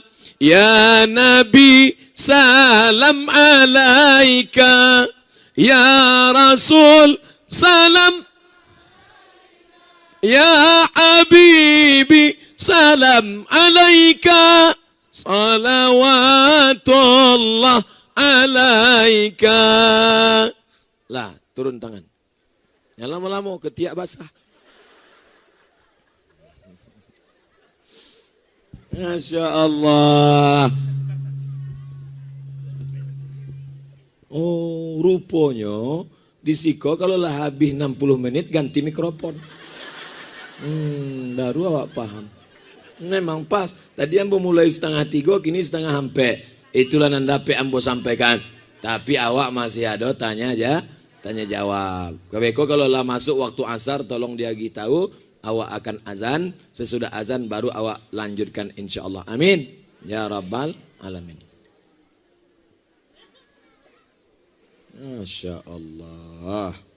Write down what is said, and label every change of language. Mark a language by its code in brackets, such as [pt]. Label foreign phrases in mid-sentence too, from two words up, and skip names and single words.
[ar] يا نبي سلام عليك. يا رسول سلام. يا حبيبي سلام عليك. صلوات الله عليك. [min] Lah, turun tangan. Yang lama-lama ketiak basah. [ar] ما شاء الله. [min] Oh, rupanya di Siko kalau lah habis 60 menit ganti mikrofon. Baru awak paham. Memang pas. Tadi ambo mulai 2:30, kini 2:30. Itulah nandape ambo sampaikan. Tapi awak masih ada tanya jawab. Kebeko kalau lah masuk waktu asar tolong dia tahu. Awak akan azan. Sesudah azan baru awak lanjutkan insyaallah. [ar] آمين يا رب العالمين ما شاء الله.